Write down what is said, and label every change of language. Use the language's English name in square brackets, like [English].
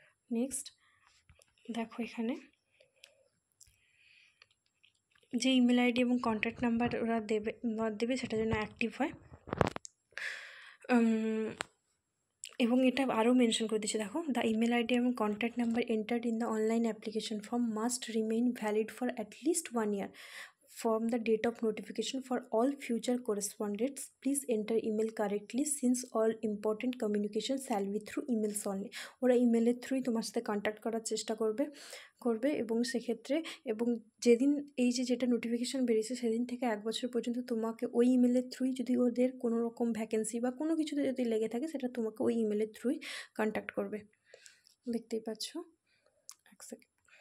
[Bangla] Next দেখো এখানে যে ইমেল আইডি এবং কন্ট্যাক্ট নাম্বার ওরা দেবে সেটা যেন অ্যাক্টিভ হয়। এবং এটা আরও মেনশন করে দিচ্ছে দেখো, [English] The email ID এবং contact number entered in the online application form must remain valid for at least 1 year from the date of notification. For all future correspondence please enter email correctly since all important communication shall be through emails only. [Bangla] ওরা ইমেলের থ্রুই তোমার সাথে contact করার চেষ্টা করবে এবং সেক্ষেত্রে এবং যেদিন এই যেটা নোটিফিকেশান বেরিয়েছে সেদিন থেকে 1 বছর পর্যন্ত তোমাকে ওই ইমেলের থ্রুই যদি ওদের কোনো রকম ভ্যাকেন্সি বা কোনো কিছুতে যদি লেগে থাকে সেটা তোমাকে ওই ইমেলের থ্রুই কন্ট্যাক্ট করবে, দেখতেই পাচ্ছ। এক সেকেন্ড।